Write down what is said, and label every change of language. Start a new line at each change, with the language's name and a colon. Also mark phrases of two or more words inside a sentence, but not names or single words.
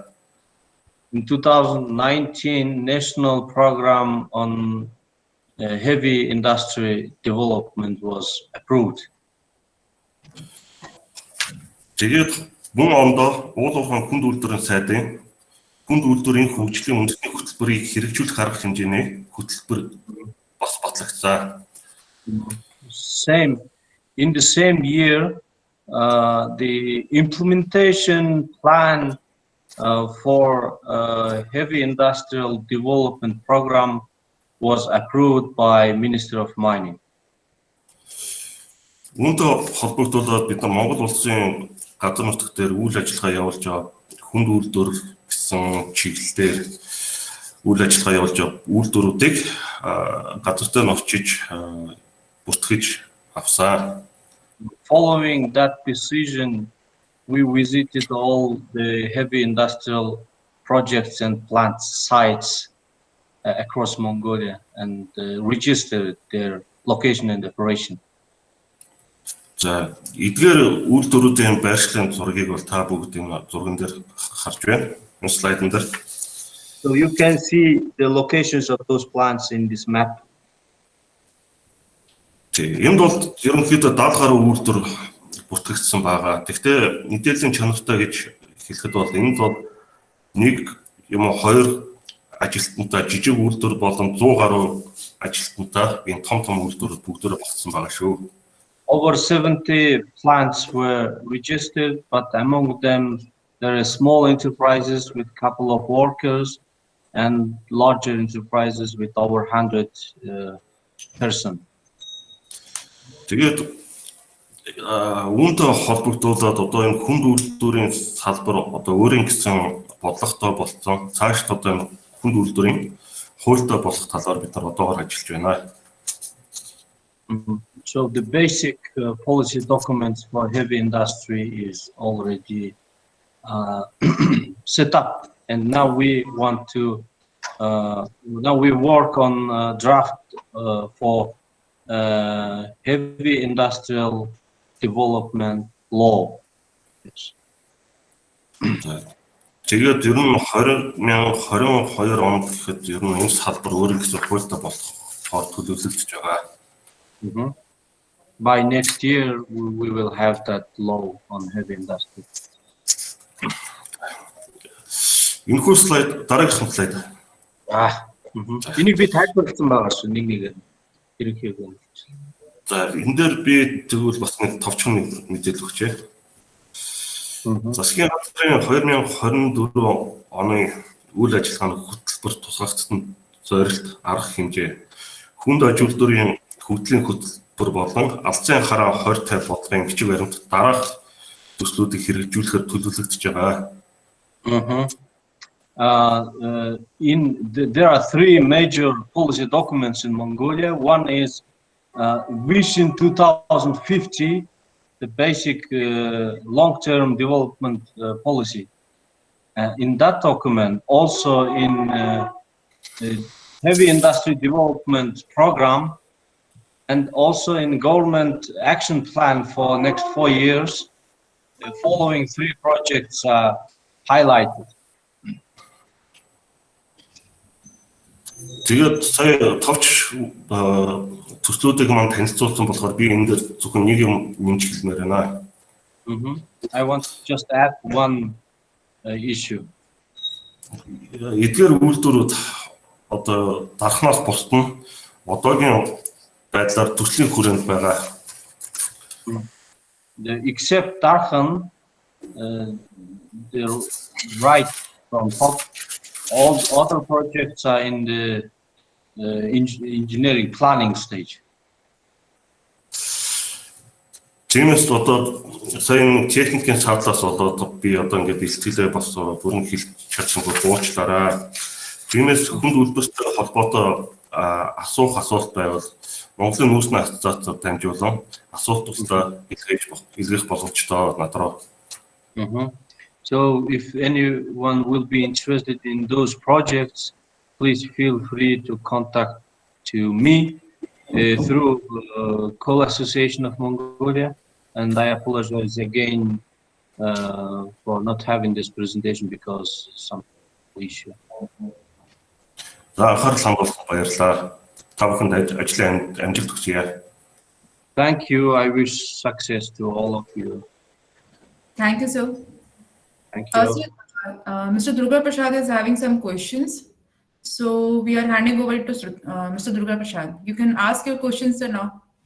English: In 2019, National Program on Heavy Industry Development was approved.
Mongolian: Тэгээд мөн ондоо уулуурхан хүнд үйлдвэрийн сайдын хүнд үйлдвэрийн хөгжлийн үндэсний хөтөлбөрийг хэрэгжүүлэх арга хэмжээний хөтөлбөр бас батлагдсан.
English: In the same year, the implementation plan for heavy industrial development program was approved by Minister of Mining.
Mongolian: Үүнтэй холбогдуулаад бид Монгол улсын газар нутаг дээр үйл ажиллагаа явуулж байгаа хүнд үйлдвэр гэсэн чиглэлээр үйл ажиллагаа явуулж байгаа үйлдвэрүүдийг газар дээр очиж бүртгэж авсан.
English: Following that decision, we visited all the heavy industrial projects and plant sites across Mongolia and registered their location and operation.
Mongolian: За, эдгээр үйлдвэрүүдийн байршлын зургийг бол та бүгд энэ зурган дээр харж байна. Энэ слайдн дээр.
English: So you can see the locations of those plants in this map.
Mongolian: Энд бол ерөнхийдөө 70 гаруй үйлдвэр бүртгэгдсэн байгаа. Гэхдээ мэдээллийн чанартай гэж хэлэхэд бол энд бол нэг юм хоёр ажилтнтай жижиг үйлдвэр болон 100 гаруй ажилтнтай энэ том үйлдвэрүүд бүгдөө багтсан байгаа шүү.
English: Over 70 plants were registered, but among them there are small enterprises with a couple of workers and larger enterprises with over 100 persons.
Mongolian: Тэгээд үүнтэй холбогдуулаад одоо энэ хүнд үйлдвэрийн салбар одоо өөрийн гэсэн бодлоготой болсон. Цаашд одоо энэ хүнд үйлдвэрийн хуультай болох талаар бид нар одоогоор ажиллаж байна.
English: So the basic policy documents for heavy industry is already set up, and now we want to work on draft for heavy industrial development law. Yes.
Mongolian: Тэгээд ер нь 2022 онд гэхэд ер нь энэ салбар өөрийн гэсэн хуультай болох төлөвлөгдөж байгаа.
English: By next year, we will have that law on heavy industry.
Mongolian: Энэхүү слайд дараагийн слайд. Энийг би тайлбарласан байгаа шүү нэг ерөнхийдөө. За энэ дээр би тэгвэл бас нэг товчхон мэдээлэл өгчээ. Засгийн газрын 2024 оны үйл ажиллагааны хөтөлбөр тусгагдсан зорилт арга хэмжээ хүнд аж үйлдвэрийн хөгжлийн хөтөлбөр болон алсын хараа 2050 бодлогын бичиг баримт дараах төслүүдийг хэрэгжүүлэхээр төлөвлөгдөж байгаа.
English: There are three major policy documents in Mongolia. One is Vision 2050, the basic long-term development policy. In that document, also in the heavy industry development program, and also in government action plan for next 4 years, the following three projects are highlighted.
Mongolian: Тэгээд сая товч төслүүдийг маань танилцуулсан болохоор би энэ дээр зөвхөн нэг юм нэмж хэлмээр байна.
English: I want to just add one issue.
Mongolian: Эдгээр үйлдвэрүүд одоо дарахнаас бусдна одоогийн байдлаар төслийн хүрээнд байгаа.
English: Except Darkhan, the right from top, all other projects are in the engineering planning stage.
Mongolian: Тиймээс одоо сайн техникийн шаардлаас болоод би одоо ингээд бэлтгэлээ бас бүрэн хэлж чадсангүй уучлаарай. Тиймээс хүнд үйлдвэртэй холбоотой асуулт байвал Монголын нүүрсний асоциацид дамжуулан асуулт тусдаа илгээх боломжтой надруу.
English: So if anyone will be interested in those projects, please feel free to contact to me through Coal Association of Mongolia, and I apologize again for not having this presentation because some issue.
Mongolian: За анхаарал хандуулсан баярлалаа. Та бүхэнд ажлын амжилт хүсье.
English: Thank you. I wish success to all of you. Thank you, sir. Thank you. Mr. Durga Prasad is having some questions. So we are handing over to Mr. Durga Prasad. You can ask your questions, sir, now.